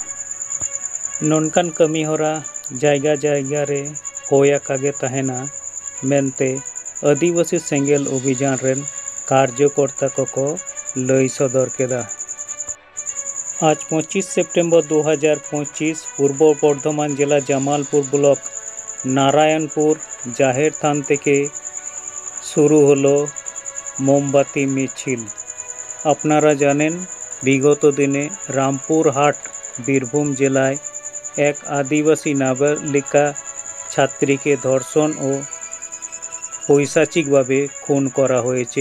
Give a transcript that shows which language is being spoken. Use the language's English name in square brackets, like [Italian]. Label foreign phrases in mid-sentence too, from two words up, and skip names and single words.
[Santali] नोनकान कमी हरा जायगा जायगा रे होया कागे तहेना मेनते आदिवासी सेंगेल अभियान रेन कार्यकर्ता को लई सदर केदा। [Bangla] আজ 25 সেপ্টেম্বর 2025 পূর্ব বর্ধমান জেলা জামালপুর ব্লক নারায়ণপুর জাহের থান থেকে শুরু হলো মোমবাতি মিছিল। আপনারা জানেন বিগত দিনে রামপুরহাট বীরভূম জেলায় এক আদিবাসী নাবালিকা ছাত্রীকে ধর্ষণ ও পৈশাচিকভাবে খুন করা হয়েছে।